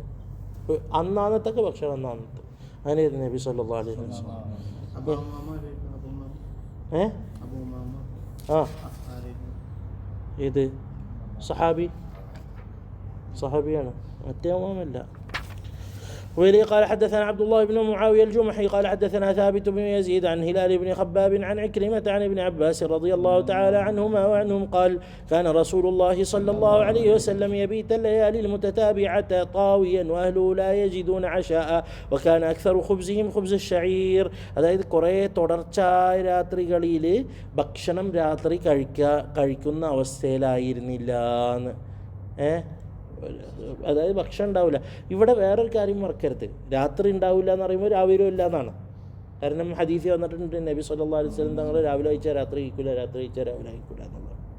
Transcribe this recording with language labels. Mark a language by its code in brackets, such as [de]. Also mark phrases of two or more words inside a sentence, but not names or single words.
[ml] അന്നാന്നത്തൊക്കെ ഭക്ഷണം അന്നാന്നത്തെ. അങ്ങനെയായിരുന്നു നബി [ar] صلى الله عليه وسلم. [ml] ഇത് സഹാബിയാണ്, മറ്റേ അമ്മാമല്ല. [ar] وإليه قال حدثنا عبد الله بن معاوية الجمحي قال حدثنا ثابت بن يزيد عن هلال بن خباب عن عكرمة عن ابن عباس رضي الله تعالى عنهما وعنهم قال كان رسول الله صلى الله عليه وسلم يبيت الليالي المتتابعة طاويا وأهله لا يجدون عشاء وكان أكثر خبزهم خبز الشعير. [ml] അതായത് കുറേ തുടർച്ചയായ രാത്രികളിൽ ഭക്ഷണം രാത്രി കഴിക്കുന്ന അവസ്ഥയിലായിരുന്നില്ല എന്ന്. അതായത് ഭക്ഷണം ഉണ്ടാവില്ല. ഇവിടെ വേറൊരു കാര്യം മറക്കരുത്, രാത്രി ഉണ്ടാവില്ല എന്ന് പറയുമ്പോൾ രാവിലെ ഇല്ല എന്നാണ്. കാരണം ഹദീസിൽ വന്നിട്ടുണ്ട് നബി [ar] صلى الله عليه وسلم [ml] തങ്ങൾ രാവിലെ കഴിച്ചാൽ രാത്രി കഴിക്കില്ല, രാത്രി കഴിച്ചാൽ രാവിലെ കഴിക്കില്ല എന്നുള്ളത്.